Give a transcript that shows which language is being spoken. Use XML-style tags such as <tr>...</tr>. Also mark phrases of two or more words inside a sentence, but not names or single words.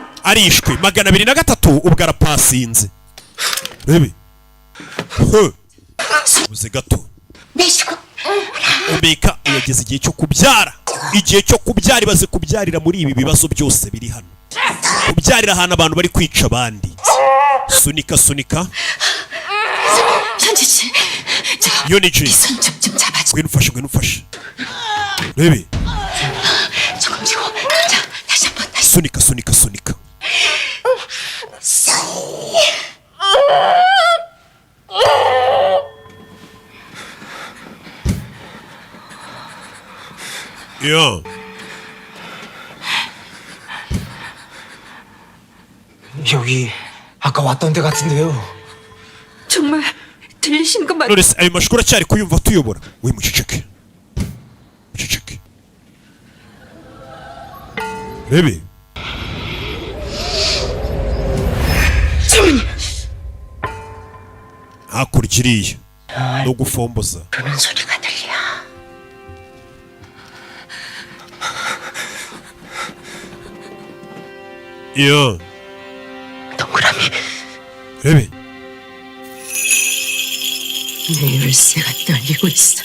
<rw>arishwe 203 ubwo arapasinze rebe ubuze gato</rw> <ko>내시고</ko> <rw>Omeka yageze igihe cyo kubyara ibaze kubyarira muri ibi bibazo byose biri hano kubyarira ahantu abantu bari kwica abandi sunika</rw> <ko>현지씨 Yoniji 손좀 잡아줘.</ko> <rw>gwinufashe rebe</rw> <ko>조금 쥐고 자 다시 한번 다시</ko> <rw>sunika 야</rw> <ko>여기 아까 왔던 데 같은데요. 정말 들리시는 거 맞...</ko> <rw>Knowless ayo mashuri acyari kuyumva tuyobora we muceceke rebe hakurya iriya no gufomboza</rw> <ko>그런 소리가 들려. 야 동그라미</ko> <rw>rebe</rw> <ko>내 열쇠가 떨리고 있어.</ko>